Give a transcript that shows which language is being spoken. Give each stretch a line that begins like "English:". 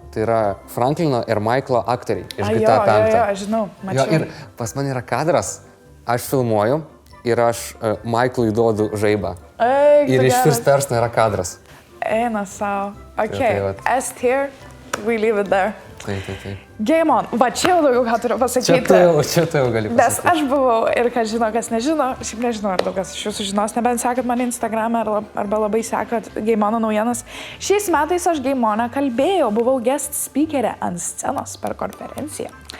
Lithuanian: Tai yra Franklino ir Michaelo aktoriai iš GTA 5. Jo, žinau, mačiau. Ir pas man yra kadras, aš filmuoju ir aš Michaelui duodu žaibą. Ir iš
English: first person
Lithuanian: yra kadras. Eina savo.
English: Okay, S tier, we leave it there.
Lithuanian: Taip.
English: Game on.
Lithuanian: Va, čia jau daugiau ką turiu pasakyti. Čia tu jau gali pasakyti. Nes aš buvau ir kas žino, kas nežino, šiaip nežinau, ar daug kas iš jūsų žinos, nebent sekat mane Instagram'e arba labai sekat Game On naujienas. Šiais metais aš Game On'e kalbėjau, buvau guest speakerė ant scenos per konferenciją.